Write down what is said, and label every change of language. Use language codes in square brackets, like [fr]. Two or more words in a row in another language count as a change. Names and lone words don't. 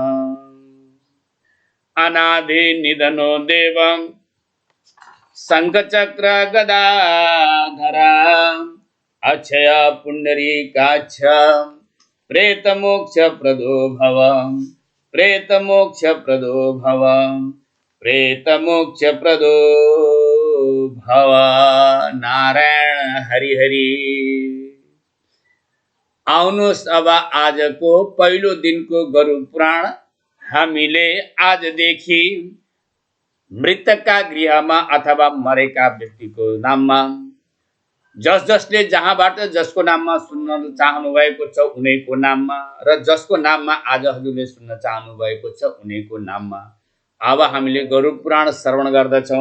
[sa] अनादि निधनो देव शंखचक्र गदाधरा अक्षय पुंडरीकाक्ष प्रेत मोक्ष प्रदो भव प्रेत मोक्ष प्रदो भव प्रेत मोक्ष प्रदो भव। नारायण हरि हरि। [ne] आउनुहोस् अब आजको पहिलो दिनको गरुड पुराण हामीले आजदेखि मृतकका गृहमा अथवा मरेका व्यक्तिको नाममा जस जसले जहाँबाट जसको नाममा सुन्न चाहनु भएको छ उनीको नाममा र जसको नाममा आज हजुरले सुन्न चाहनु भएको छ उनीको नाममा अब हामीले गरुड पुराण श्रवण गर्दछौँ।